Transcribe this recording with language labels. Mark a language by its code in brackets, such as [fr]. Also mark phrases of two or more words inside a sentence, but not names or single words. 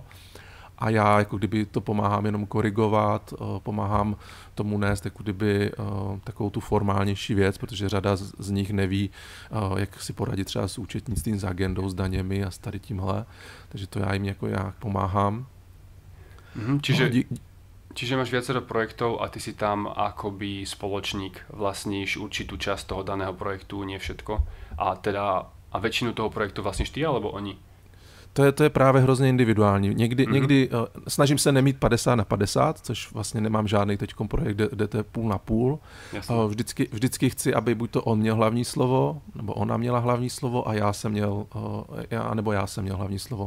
[cs] A já jako kdyby to pomáhám jenom korigovat, pomáhám tomu nést jako kdyby takovou tu formálnější věc, protože řada z nich neví, jak si poradit třeba s účetnictvím, s agendou, s daněmi a s tady tímhle. Takže to já jim jako já pomáhám. [sk] Čiže máš viacero projektov a ty si tam akoby spoločník, vlastníš určitú časť toho daného projektu, nie všetko. A väčšinu toho projektu vlastníš ty alebo oni? [cs] To je právě hrozně individuální. Někdy snažím se nemít 50/50, což vlastně nemám žádný teďkom projekt, kde to je půl na půl. Vždycky chci, aby buď to on měl hlavní slovo, nebo ona měla hlavní slovo a já jsem měl hlavní slovo.